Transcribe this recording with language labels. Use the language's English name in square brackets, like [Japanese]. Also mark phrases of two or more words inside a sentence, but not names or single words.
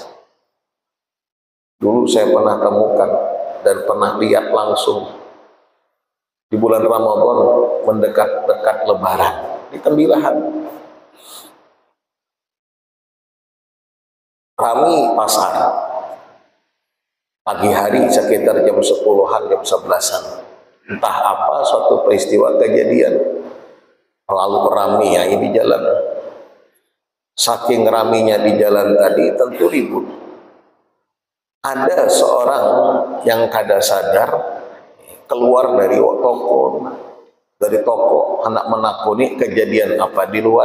[Indonesian] Dulu saya pernah temukan dan pernah lihat langsung di bulan Ramadan mendekat-dekat Lebaran di Tembilahan. Rami pasar pagi hari sekitar jam 10-an, jam 11-an. Entah apa suatu peristiwa kejadian lalu rami ya di jalan. Saking raminya di jalan tadi tentu ribut. Ada seorang yang kada sadar keluar dari toko hendak menakuni kejadian apa di luar.